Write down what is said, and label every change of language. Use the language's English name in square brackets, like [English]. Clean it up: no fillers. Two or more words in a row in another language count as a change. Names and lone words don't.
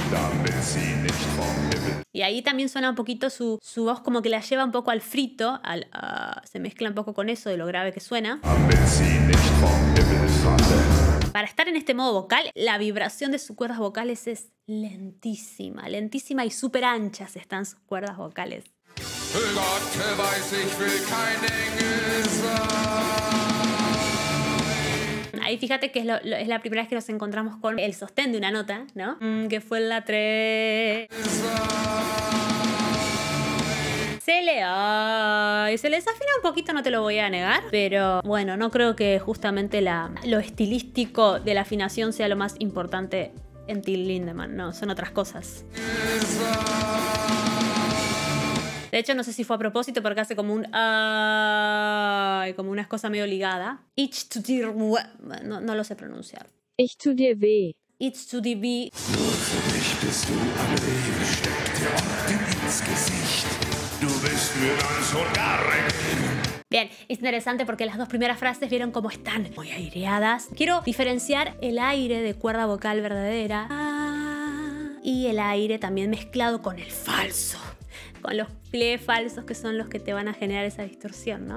[Spanish] Y ahí también suena un poquito su voz, como que la lleva un poco al frito, se mezcla un poco con eso de lo grave que suena. Para estar en este modo vocal, la vibración de sus cuerdas vocales es lentísima y súper anchas están sus cuerdas vocales. [German] Gott weiß, ich will kein Engel sein. [Spanish] Ahí fíjate que es la primera vez que nos encontramos con el sostén de una nota, ¿no? Que fue la 3. Se le desafina un poquito, no te lo voy a negar, pero bueno, no creo que justamente lo estilístico de la afinación sea lo más importante en Till Lindemann, no, son otras cosas. De hecho, no sé si fue a propósito porque hace como como unas cosas medio ligadas. [German] Ich tu dir [Spanish] no lo sé pronunciar. [German] Ich tu dir weh. Ich tu dir weh. Nur für dich bist du am Leben, steckt dir Orden ins Gesicht. Du bist mir ganz und gar recht. [Spanish] Bien, es interesante porque las dos primeras frases vieron cómo están muy aireadas. Quiero diferenciar el aire de cuerda vocal verdadera y el aire también mezclado con el falso, con los pliegues falsos que son los que te van a generar esa distorsión, ¿no?